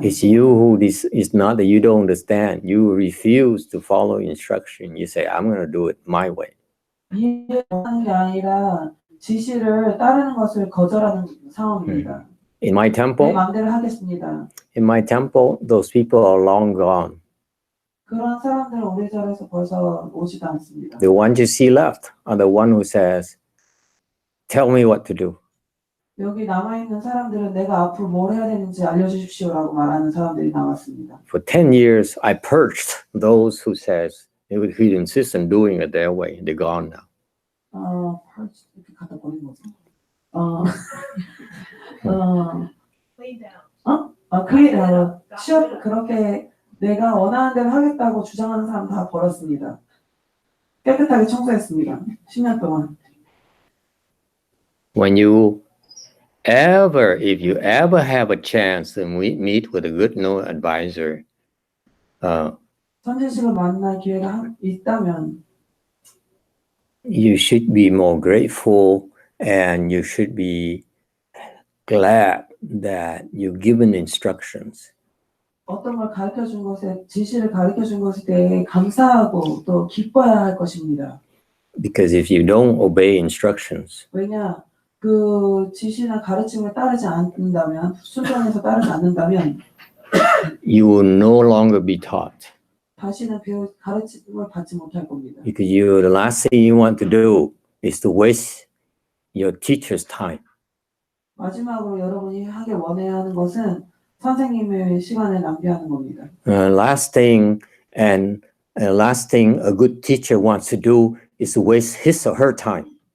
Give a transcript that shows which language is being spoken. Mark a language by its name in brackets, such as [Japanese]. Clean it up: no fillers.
[English] It's you who is not that you don't understand. You refuse to follow instruction. You say, I'm going to do it my way. [Korean] 이해하는 게 아니라 지시를 따르는 것을 거절하는 상황입니다. [English] In my temple, [Korean] 내 마음대로 하겠습니다. [English] in my temple, those people are long gone. [Korean] 그런 사람들은 우리 절에서 벌써 오지도 않습니다. [English] The ones you see left are the one who says, tell me what to do. [Korean] 여기 남아있는 사람들은 내가 앞으로 뭘 해야 되는지 알려주십시오라고 말하는 사람들이 남았습니다. [English] For 10 years, I purged those who who insist on doing it their way. They're gone now. [Korean] 이렇게 갖다 버린 거죠. 그렇게 내가 원하는 대로 하겠다고 주장하는 사람 다 버렸습니다. 깨끗하게 청소했습니다. 10년 동안. [English] If you ever have a chance to meet with a good no advisor, [Korean] 선지식을 만날 기회가 있다면 [English] you should be more grateful and you should be glad that you're given instructions. [Korean] 어떤 걸 가르쳐 준 것에 지시를 가르쳐 준 것에 대해 감사하고 또 기뻐야 할 것입니다. [English] Because if you don't obey instructions, [Korean] 왜냐 그 지시나 가르침을 따르지 않는다면 순종해서 따르지 않는다면 [English] you will no longer be taught. [Korean] 다시는 가르침을 받지 못할 겁니다. [English] Because the last thing you want to do is to waste your teacher's time. [Korean] 마지막으로 여러분이 하길 원해야 하는 것은 선생님의 시간을 낭비하는 겁니다. [English] Last thing a good teacher wants to do is to waste his or her time.